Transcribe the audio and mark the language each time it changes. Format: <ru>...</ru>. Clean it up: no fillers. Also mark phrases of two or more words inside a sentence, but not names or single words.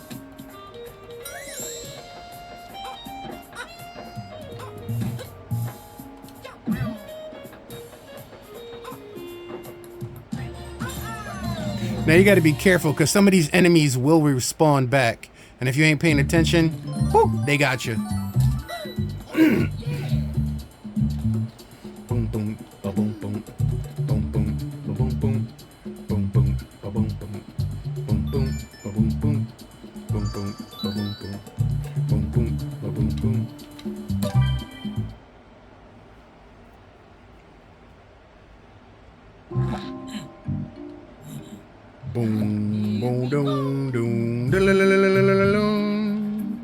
<en>Now you got to be careful because some of these enemies will respawn back, and if you ain't paying attention, whoo, they got you. Boom, boom, ba-boom, boom, boom, boom, ba-boom, boom, boom, boom, ba-boom, boom. Boom boom, ba-boom boom, boom boom, ba-boom boom, boom boom, ba-boom boom. Boom, boom, doom, doom, da-la-la-la-la-la-la-la.</en>